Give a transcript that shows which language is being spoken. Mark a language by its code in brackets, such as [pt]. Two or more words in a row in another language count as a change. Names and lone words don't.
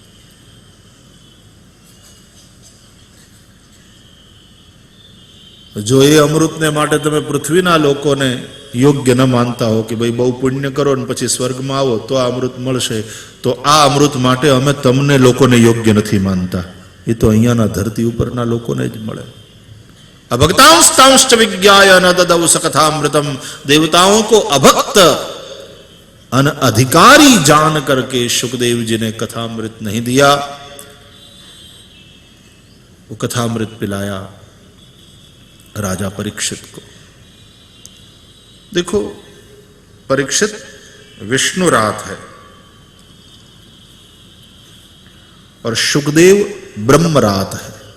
[gu] જો એ અમૃતને માટે તમે પૃથ્વીના લોકોને યોગ્ય ન માનતા હો કે ભાઈ બહુ પુણ્ય કરો ને પછી સ્વર્ગમાં આવો તો આ અમૃત મળશે, તો આ અમૃત માટે અમે તમને લોકોને યોગ્ય નથી માનતા। એ તો અહીંયાના ધરતી ઉપરના લોકોને જ મળે। [sa] अभक्तांस्तांश्च विज्ञाय न ददौ सकथामृतम। [hi] देवताओं को अभक्त अन अधिकारी जान करके सुखदेव जी ने कथामृत नहीं दिया, वो कथामृत पिलाया राजा परीक्षित को। देखो, परीक्षित विष्णुरात है और सुखदेव ब्रह्मरात है।